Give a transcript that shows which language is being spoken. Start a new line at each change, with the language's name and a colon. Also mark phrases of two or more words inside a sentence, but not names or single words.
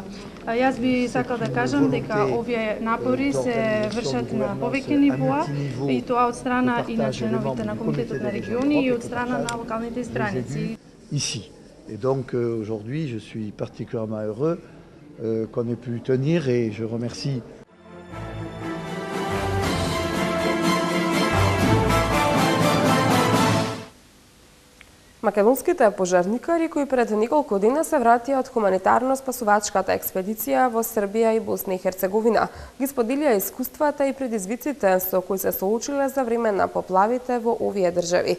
Macedonian: Јас би сакал да кажам дека овие напори се вршат на повеќе нивоа и тоа од страна и на членовите на Комитетот на региони и од страна на локалните страници.
French: Ici. Et donc aujourd'hui, je suis particulièrement heureux qu'on ait pu tenir et je remercie.
Macedonian: Македонските пожарникари кои пред неколку дена се вратија од хуманитарно-спасувачката експедиција во Србија и Босна и Херцеговина ги споделија искуствата и предизвиците со кои се соочиле за време на поплавите во овие држави.